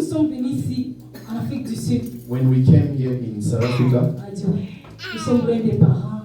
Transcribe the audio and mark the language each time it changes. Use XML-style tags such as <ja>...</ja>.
<fr>nous sommes venus ici, en Afrique du Sud,</fr> <en>when we came here in South Africa,</en> <fr>on a dit, ouais, nous sommes loin des parents.</fr>